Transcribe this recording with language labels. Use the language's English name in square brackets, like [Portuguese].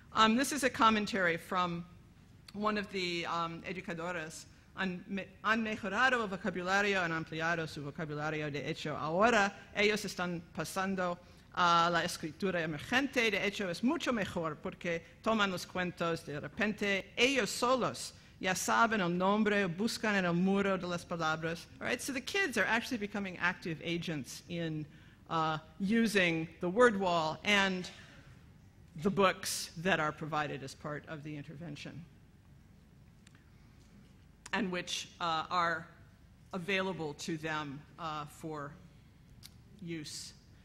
[English] This is a commentary from one of the educadoras. [Spanish] Han mejorado el vocabulario, han ampliado su vocabulario. De hecho, ahora ellos están pasando a la escritura emergente. De hecho, es mucho mejor porque toman los cuentos de repente. Ellos solos ya saben el nombre, buscan en el muro de las palabras. [English] All right, so the kids are actually becoming active agents in using the word wall and the books that are provided as part of the intervention, and which are available to them for use.